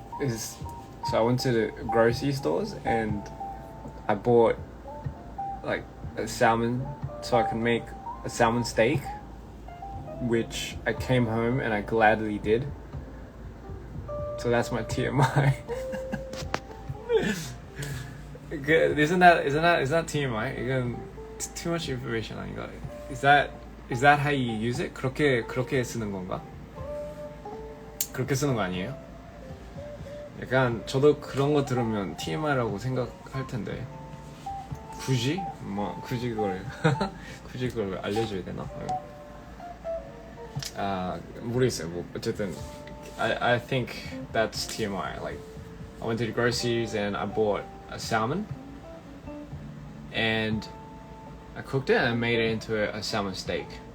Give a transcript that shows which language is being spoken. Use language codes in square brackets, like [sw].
[en] So I went to the grocery stores and I bought like a salmon so I could make a salmon steak, which I came home and I gladly did. So that's my TMI. Isn't that TMI? [ko] 이건 too much information 아닌가? [en] Is that how you use it? [ko] 그렇게 쓰는 건가? 그렇게 쓰는 거 아니에요? 약간 저도 그런 거 들으면 TMI라고 생각할 텐데 굳이 그걸 알려줘야 되나? 모르겠어요. 뭐 어쨌든 [en] I think that's TMI. Like I went to the groceries and I bought a salmon and I cooked it and I made it into a salmon steak.